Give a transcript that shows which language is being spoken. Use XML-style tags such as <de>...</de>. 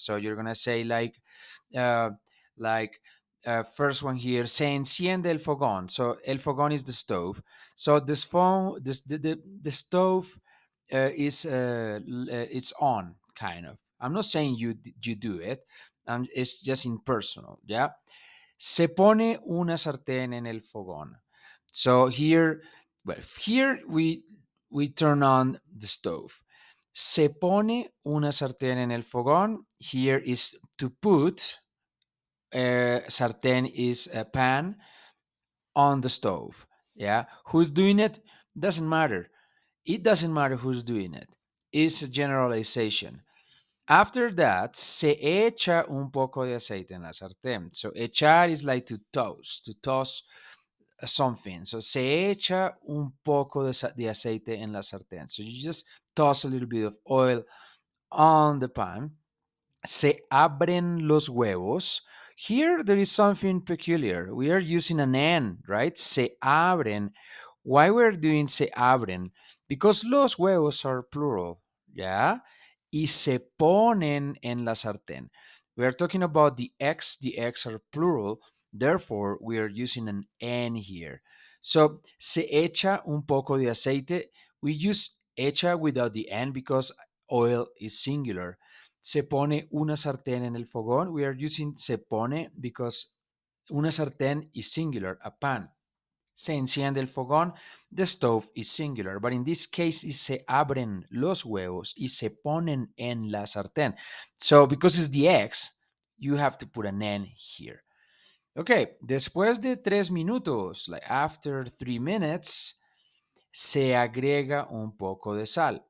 <en>So you're gonna say uh, like first one here,</en> <es>se enciende el fogón.</es> <en>So el fogón is the stove. So this phone, the stove it's on kind of. I'm not saying you do it. It's just impersonal. Yeah.</en> <es>Se pone una sartén en el fogón.</es> <en>So here, well, here we turn on the stove.</en> <es>Se pone una sartén en el fogón.</es> <en>Here is to put. Sartén is a pan on the stove. Yeah. Who's doing it? Doesn't matter. It doesn't matter who's doing it. It's a generalization. After that,</en> <es>se echa un poco de aceite en la sartén.</es> <en>So echar is like to toss something.</en> <es>So se echa un poco de aceite en la sartén.</es> <en>So you just toss a little bit of oil on the pan.</en> <es>Se abren los huevos.</es> <en>Here there is something peculiar. We are using an N, right?</en> <es>Se abren.</es> <en>Why we're doing se abren? Because los huevos are plural, yeah?</en> <es>Y se ponen en la sartén.</es> <en>We are talking about the eggs are plural, therefore we are using an N here. So,</en> <es>se echa un poco de aceite.</es> <en>We use echa without the N because oil is singular.</en> <es>Se pone una sartén en el fogón.</es> <en>We are using</en> <es>se pone</es> <en>because</en> <es>una sartén</es> <en>is singular, a pan.</en> <es>Se enciende el fogón,</es> <en>the stove is singular, but in this case is</en> <es>se abren los huevos y se ponen en la sartén.</es> <en>So because it's the eggs, you have to put an N here.</en> <es>Okay, después de 3 minutos,</es> <en>like after 3 minutes,</en> <es>se agrega un poco de sal.</es>